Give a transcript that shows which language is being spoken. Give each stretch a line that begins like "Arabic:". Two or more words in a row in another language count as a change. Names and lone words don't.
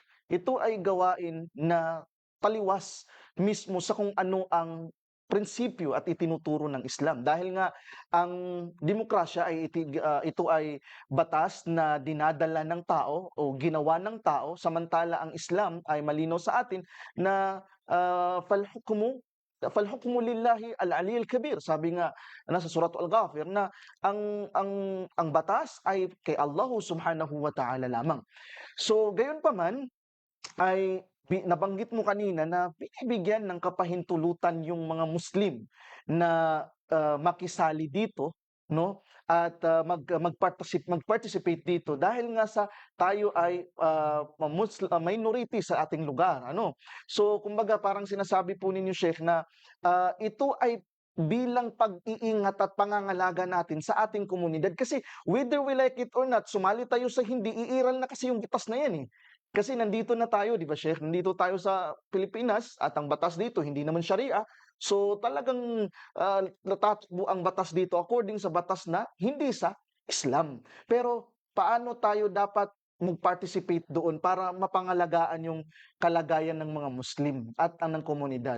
Filipino: Ito ay gawain na taliwas mismo sa kung ano ang prinsipyo at itinuturo ng Islam. Dahil nga ang demokrasya ay ito ay batas na dinadala ng tao o ginawa ng tao, samantala ang Islam ay malinaw sa atin na,
Arabic: "Fal hukmu lillahi al-'aliyyil kabir."
Filipino: Sabi nga nasa Surat Al-Ghafir na ang batas ay kay
Arabic: Allah Subhanahu wa Ta'ala
Filipino: lamang. So, gayunpaman ay nabanggit mo kanina na binibigyan ng kapahintulutan yung mga Muslim na, makisali dito, 'no, at, mag-participate dito dahil nga sa tayo ay, minority sa ating lugar, ano. So, kumbaga parang sinasabi po ninyo, Sheikh, na, ito ay bilang pag-iingat at pangangalaga natin sa ating komunidad kasi
English: whether we like it or not,
Filipino: sumali tayo sa hindi, iiral na kasi yung batas na yan, eh. Kasi nandito na tayo, 'di ba, Sheikh? Nandito tayo sa Pilipinas at ang batas dito hindi naman Sharia. So, talagang, natatakbo ang batas dito according sa batas na hindi sa Islam. Pero paano tayo dapat mag-participate doon para mapangalagaan yung kalagayan ng mga Muslim at ng komunidad.